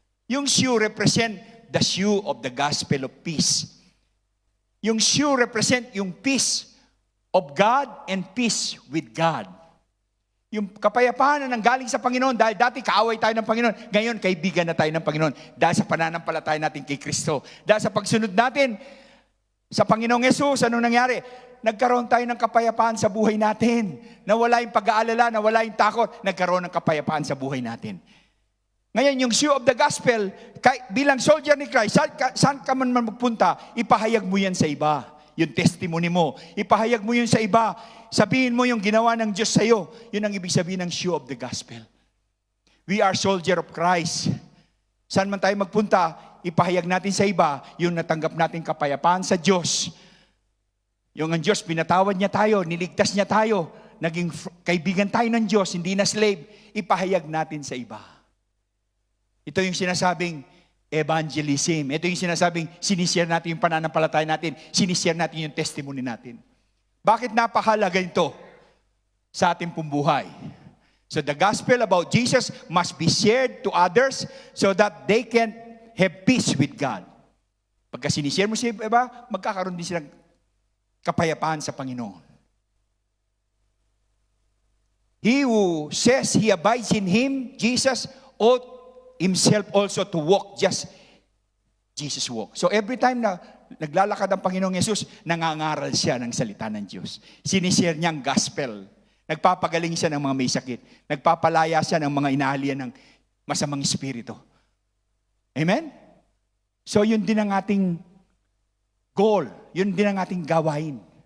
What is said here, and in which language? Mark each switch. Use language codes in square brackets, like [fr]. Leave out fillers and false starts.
[en] Yung shoe represent the shoe of the gospel of peace. Yung shoe represent yung peace of God and peace with God. [tl] Yung kapayapaan na nanggaling sa Panginoon, dahil dati kaaway tayo ng Panginoon, ngayon kaibigan na tayo ng Panginoon dahil sa pananampalataya natin kay Kristo. Dahil sa pagsunod natin sa Panginoong Yesus, anong nangyari? Nagkaroon tayo ng kapayapaan sa buhay natin. Nawala yung pag-aalala, nawala yung takot, nagkaroon ng kapayapaan sa buhay natin. Ngayon, yung shoe of the gospel, bilang soldier ni Christ, saan ka man magpunta, ipahayag mo yan sa iba. Yung testimony mo. Ipahayag mo yun sa iba. Sabihin mo yung ginawa ng Diyos sa'yo. Yun ang ibig sabihin ng shoe of the gospel. [en] We are soldier of Christ. [tl] Saan man tayo magpunta, ipahayag natin sa iba yung natanggap natin kapayapaan sa Diyos. Yung ang Diyos, pinatawad niya tayo, niligtas niya tayo, naging kaibigan tayo ng Diyos, hindi na slave, ipahayag natin sa iba. Ito yung sinasabing evangelism. Ito yung sinasabing sinishare natin yung pananampalataya natin, sinishare natin yung testimony natin. Bakit napakahalaga ito sa ating pumbuhay? [en] So the gospel about Jesus must be shared to others so that they can have peace with God. [tl] Pagka sinishare mo sa iba, magkakaroon din silang kapayapaan sa Panginoon. [en] He who says he abides in Him, Jesus, ought himself also to walk just Jesus walk. [tl] So every time na naglalakad ang Panginoong Yesus, nangangaral siya ng salita ng Diyos. Sinishare niya ang gospel. Nagpapagaling siya ng mga may sakit. Nagpapalaya siya ng mga inahalian ng masamang espiritu. Amen? So yun din ang ating goal. Yun din ang ating gawain.